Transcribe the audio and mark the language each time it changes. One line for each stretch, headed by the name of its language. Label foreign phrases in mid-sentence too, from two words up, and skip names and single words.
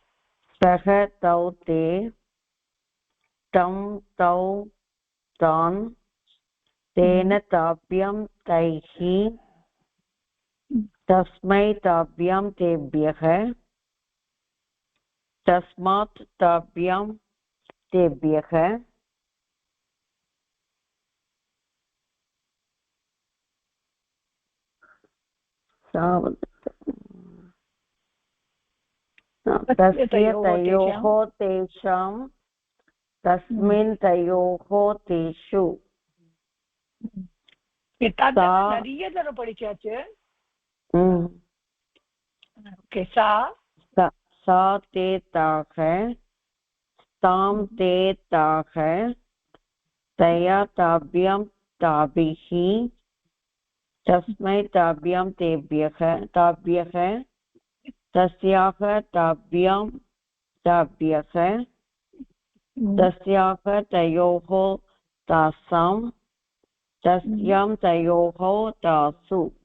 Sanskrit: सः तौ ते तं तौ तान् तेन ताभ्यां तैः तस्मै ताभ्यां तेभ्यः तस्मात् ताभ्यां तेभ्यः तस्य तयोः तेषां तस्मिन् तयोः तेषु.
Tamil: நிறைய தடவை படிச்சாச்சு. ஓகே.
Sanskrit: सा ते ताः तां ते ताः तया ताभ्यां ताभिः तस्मै ताभ्यां तेभ्यः ताभ्यः तस्याः ताभ्यां ताभ्यः तस्याः तयोः तासां तस्यां तयोः तासु